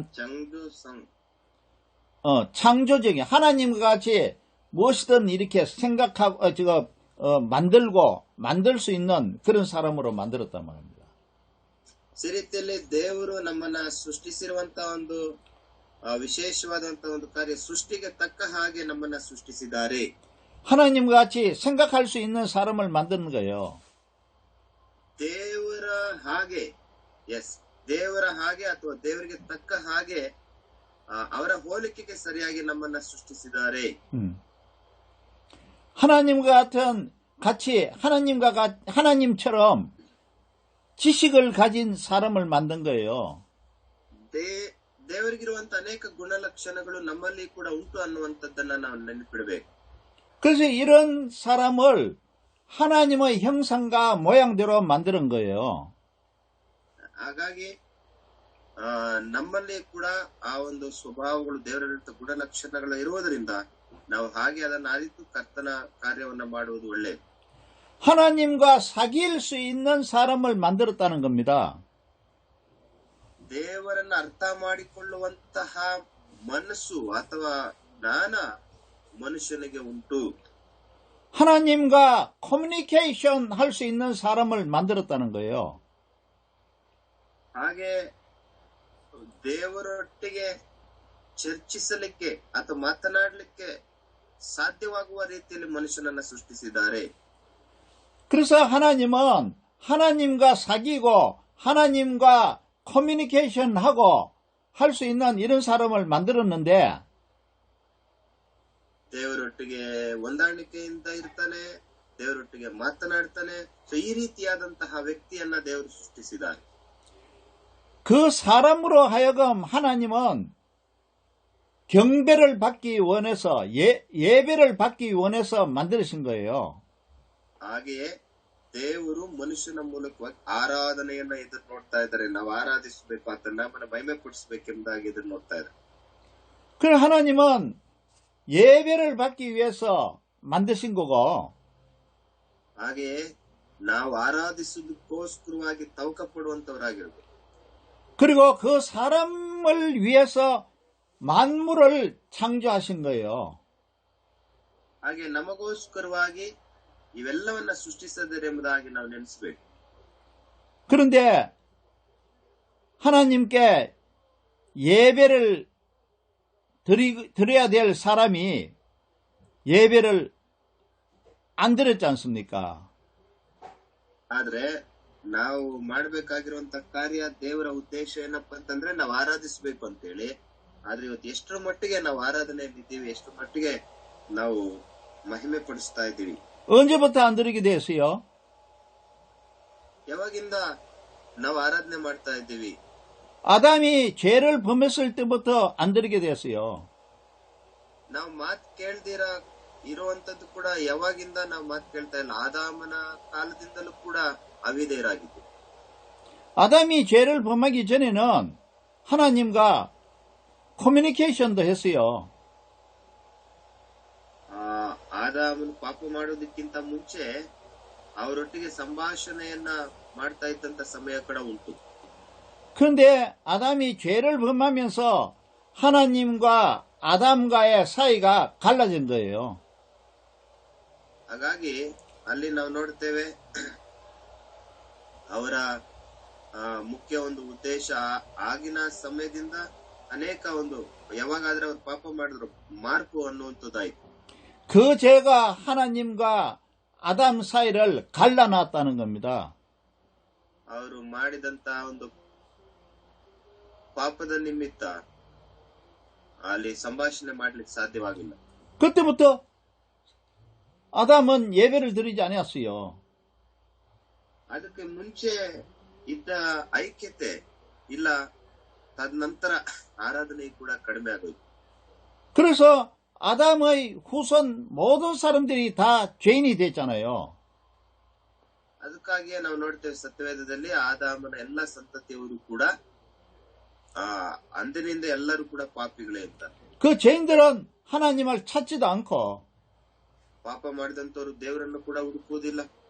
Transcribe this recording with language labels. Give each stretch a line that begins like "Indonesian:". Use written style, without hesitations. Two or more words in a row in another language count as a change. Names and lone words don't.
Korean: 창조성. 창조적인 하나님과 같이 무엇이든 이렇게 생각하고 만들고 만들 수 있는 그런 사람으로 만들었단 말입니다.
Kannada: ಈ ರೀತಿಯಲ್ಲಿ ದೇವರು ನಮ್ಮನ್ನ ಸೃಷ್ಟಿಸಿರುವಂತಹ ಒಂದು ವಿಶೇಷವಾದಂತಹ ಒಂದು ಕಾರ್ಯ, ಸೃಷ್ಟಿಗೆ ತಕ್ಕ ಹಾಗೆ ನಮ್ಮನ್ನ ಸೃಷ್ಟಿಸಿದ್ದಾರೆ.
Korean: 하나님과 같이 생각할 수 있는 사람을 만드는 거예요.
Kannada: ದೇವರ ಹಾಗೆ, ದೇವರ ಹಾಗೆ ಅಥವಾ ದೇವರಿಗೆ ತಕ್ಕ ಹಾಗೆ ಅವರ ಹೋಲಿಕೆಗೆ ಸರಿಯಾಗಿ ನಮ್ಮನ್ನ ಸೃಷ್ಟಿಸಿದ್ದಾರೆ.
Korean: 하나님과 같이 하나님처럼 지식을 가진 사람을 만든 거예요.
Kannada: ದೇವರಿಗಿರುವಂತ ಅನೇಕ ಗುಣಲಕ್ಷಣಗಳು ನಮ್ಮಲ್ಲಿ ಕೂಡ ಉಂಟು ಅನ್ನುವಂಥದ್ದನ್ನ ನಾವು ನೆನಪಿಡಬೇಕು.
Korean: 그래서 이런 사람을 하나님의 형상과 모양대로 만드는 거예요.
Kannada: ಹಾಗಾಗಿ ನಮ್ಮಲ್ಲಿ ಕೂಡ ಆ ಒಂದು ಸ್ವಭಾವಗಳು, ದೇವರ ಗುಣಲಕ್ಷಣಗಳು ಇರುವುದರಿಂದ ನಾವು ಹಾಗೆ ಅದನ್ನು ಅರಿತು ಕರ್ತನ ಕಾರ್ಯವನ್ನ ಮಾಡುವುದು ಒಳ್ಳೆಯದು.
Korean: 하나님과 사귈 수 있는 사람을 만들었다는 겁니다.
Kannada: ದೇವರನ್ನ ಅರ್ಥ ಮಾಡಿಕೊಳ್ಳುವಂತಹ ಮನಸ್ಸು ಅಥವಾ ಜ್ಞಾನ ಮನುಷ್ಯನಿಗೆ ಉಂಟು.
Korean: 하나님과 커뮤니케이션 할 수 있는 사람을 만들었다는 거예요.
Kannada: ಹಾಗೆ ದೇವರೊಟ್ಟಿಗೆ ಚರ್ಚಿಸಲಿಕ್ಕೆ ಅಥವಾ ಮಾತನಾಡಲಿಕ್ಕೆ ಸಾಧ್ಯವಾಗುವ ರೀತಿಯಲ್ಲಿ ಮನುಷ್ಯನನ್ನ ಸೃಷ್ಟಿಸಿದ್ದಾರೆ.
Korean: 그래서 하나님은 하나님과 사귀고 하나님과 커뮤니케이션하고 할 수 있는 이런 사람을 만들었는데
Kannada: ದೇವರೊಟ್ಟಿಗೆ ಹೊಂದಾಣಿಕೆಯಿಂದ ಇರ್ತಾನೆ, ದೇವರೊಟ್ಟಿಗೆ ಮಾತನಾಡ್ತಾನೆ. ಸೊ ಈ ರೀತಿಯಾದಂತಹ ವ್ಯಕ್ತಿಯನ್ನ ದೇವರು ಸೃಷ್ಟಿಸಿದ್ದಾರೆ.
Korean: 그 사람으로 하여금 하나님은 경배를 받기 원해서 예배를 받기 원해서 만드신 거예요.
Kannada: ಹಾಗೆಯೇ ದೇವರು ಮನುಷ್ಯನ ಮೂಲಕವಾಗಿ ಆರಾಧನೆಯನ್ನ ಎದುರು ನೋಡ್ತಾ ಇದ್ದಾರೆ. ನಾವು ಆರಾಧಿಸಬೇಕು, ಆತನ ನಾಮನ ಮಹಿಮೆ ಪಡಿಸಬೇಕೆಂಬುದಾಗಿ ಎದುರು ನೋಡ್ತಾ ಇದ್ದಾರೆ.
Korean: 그 하나님은 예배를 받기 위해서 만드신 거고
Kannada: ಹಾಗೆಯೇ ನಾವು ಆರಾಧಿಸುವುದಕ್ಕೋಸ್ಕರವಾಗಿ ತವಕ ಪಡುವಂತವರಾಗಿರ್ಬೇಕು.
Korean: 그리고 그 사람을 위해서 만물을 창조하신 거예요.
Kannada: ಹಾಗೆ ನಮಗೋಸ್ಕರವಾಗಿ ಇವೆಲ್ಲವನ್ನ ಸೃಷ್ಟಿಸಿದ್ದಾರೆ ಎಂಬುದಾಗಿ ನಾವು ನೆನೆಸಬೇಕು.
Korean: 그런데 하나님께 예배를 드려야 될 사람이 예배를 안 드렸지 않습니까?
Kannada: ಆದ್ರೆ ನಾವು ಮಾಡಬೇಕಾಗಿರುವಂತ ಕಾರ್ಯ, ದೇವರ ಉದ್ದೇಶ ಏನಪ್ಪಾ ಅಂತಂದ್ರೆ ನಾವು ಆರಾಧಿಸಬೇಕು ಅಂತೇಳಿ. ಆದ್ರೆ ಇವತ್ತು ಎಷ್ಟರ ಮಟ್ಟಿಗೆ ನಾವು ಆರಾಧನೆಯಲ್ಲಿ ಇದ್ದೀವಿ, ಎಷ್ಟರ ಮಟ್ಟಿಗೆ ನಾವು ಮಹಿಮೆ ಪಡಿಸ್ತಾ ಇದ್ದೀವಿ?
Korean: 언제부터 안 드리게 됐어요?
Kannada: ಯಾವಾಗಿಂದ ನಾವು ಆರಾಧನೆ ಮಾಡ್ತಾ ಇದ್ದೀವಿ?
Korean: 아담이 죄를 범했을 때부터 안 드리게 됐어요.
Kannada: ನಾವು ಮಾತು ಕೇಳ್ದಿರ ಇರುವಂತದ್ದು ಕೂಡ ಯಾವಾಗಿಂದ ನಾವು ಮಾತು ಕೇಳ್ತಾ ಇಲ್ಲ? ಆದಾಮನ ಕಾಲದಿಂದಲೂ ಕೂಡ ಅವಿಧೇಯರಾಗಿದ್ದು.
Korean: 아담이 죄를 범하기 전에는 하나님과 커뮤니케이션도 했어요.
Kannada: ಆದಾಮನು ಪಾಪ ಮಾಡೋದಕ್ಕಿಂತ ಮುಂಚೆ ಅವರೊಟ್ಟಿಗೆ ಸಂಭಾಷಣೆಯನ್ನ ಮಾಡ್ತಾ ಇದ್ದಂತ ಸಮಯ ಕೂಡ ಉಂಟು.
Korean: 그런데 아담이 죄를 범하면서 하나님과 아담과의 사이가 갈라진 거예요.
Kannada: ಹಾಗಾಗಿ ಅಲ್ಲಿ ನಾವು ನೋಡ್ತೇವೆ ಅವರ ಮುಖ್ಯ ಒಂದು ಉದ್ದೇಶ ಆಗಿನ ಸಮಯದಿಂದ ಅನೇಕ ಒಂದು ಯಾವಾಗಾದ್ರೆ ಅವ್ರು ಪಾಪ ಮಾಡಿದ್ರು ಮಾರ್ಪು ಅನ್ನುವಂಥದ್ದಾಯ್ತು.
Korean: 그 죄가 하나님과 아담 사이를 갈라놨다는 겁니다.
Kannada: ಅವರು ಮಾಡಿದಂತ ಒಂದು ಪಾಪದ ನಿಮಿತ್ತ ಅಲ್ಲಿ ಸಂಭಾಷಣೆ ಮಾಡ್ಲಿಕ್ಕೆ ಸಾಧ್ಯವಾಗಿಲ್ಲ.
Korean: 그때부터 아담은 예배를 드리지 않았어요.
Kannada: ಅದಕ್ಕೆ ಮುಂಚೆ ಇದ್ದ ಐಕ್ಯತೆ ಇಲ್ಲ. ತದನಂತರ ಆರಾಧನೆ ಕೂಡ ಕಡಿಮೆ ಆಗೋಯ್ತು.
Korean: 그래서 아담의 후손 모든 사람들이 다 죄인이 됐잖아요.
Kannada: ಅದಕ್ಕಾಗಿಯೇ ನಾವು ನೋಡ್ತೇವೆ ಸತ್ಯವೇದದಲ್ಲಿ ಆದಾಮನ ಎಲ್ಲ ಸಂತತಿಯವರು ಕೂಡ ಅಂದಿನಿಂದ ಎಲ್ಲರೂ ಕೂಡ ಪಾಪಿಗಳೇ ಇರ್ತಾರೆ.
Korean: 그 죄인들은 하나님을 찾지도 않고
Kannada: ಪಾಪ ಮಾಡಿದಂತವರು ದೇವರನ್ನು ಕೂಡ ಹುಡುಕುವುದಿಲ್ಲ.